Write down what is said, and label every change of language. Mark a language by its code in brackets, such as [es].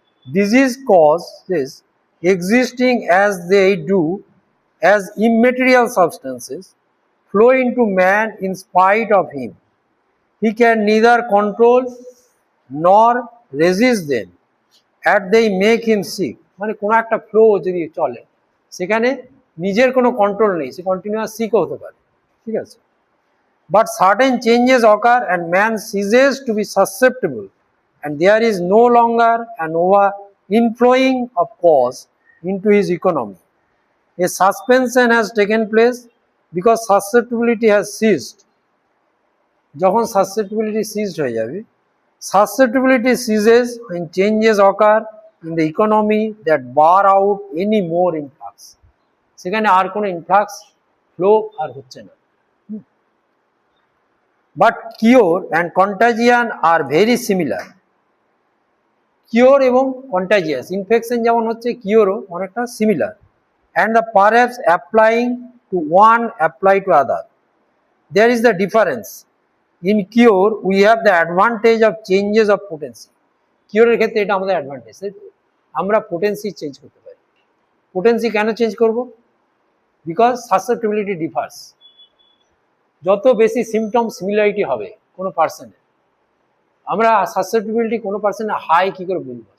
[en] Disease causes existing as they do as immaterial substances flow into man in spite of him, he can neither control nor resist them at they make him sick. [bn] মানে কোনো একটা flow যদি চলে সেখানে নিজের কোনো কন্ট্রোল নেই, সে কন্টিনিউয়াস সিকও হতে পারে, ঠিক আছে। [en] But certain changes occur and man ceases to be susceptible and there is no longer an over inflowing of cause into his economy. A suspension has taken place because susceptibility has ceased. [bn] যখন susceptibility ceased হয়ে যাবে, [en] susceptibility ceases when changes occur in the economy that bar out any more influx. [bn] সেখানে আর কোনো influx flow আর হচ্ছে না। [en] But cure and contagion are very similar. [bn] Cure এবং contagious infection যেমন হচ্ছে, কিওরও অনেকটা similar, [en] and the perhaps applying to one apply to other. There is the difference. In cure we have the advantage of changes of potency. [bn] কিওরের ক্ষেত্রে এটা আমাদের advantage, তাই তো? আমরা পোটেন্সি চেঞ্জ করতে পারি। পোটেন্সি কেন চেঞ্জ করব? [en] Because susceptibility differs. [bn] যত বেশি সিমটম সিমিলারিটি হবে কোনো পার্সনের, আমরা সাসেপ্টিবিলিটি কোনো পার্সনের হাই কী করে বলবো?